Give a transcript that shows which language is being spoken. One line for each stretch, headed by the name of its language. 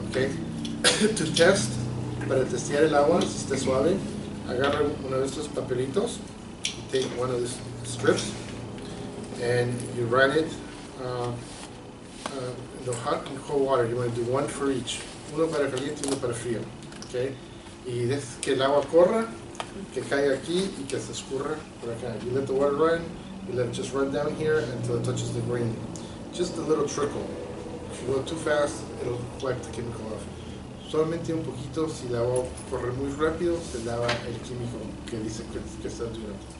English: Okay. To test,
Spanish: para testear el agua, si está suave, agarra uno de estos papelitos,
English: you take one of these strips, and you run it in the hot and cold water. You want to do one for each.
Spanish: Uno para caliente y uno para frío. Okay? Y dejas que el agua corra, que caiga aquí y que se escurra por acá.
English: You let the water run, you let it just run down here until it touches the grain. Just a little trickle. If you go too fast, it'll wipe the chemical off.
Spanish: Solamente un poquito, si el agua corre muy rápido, se lava el químico que dice que está durando.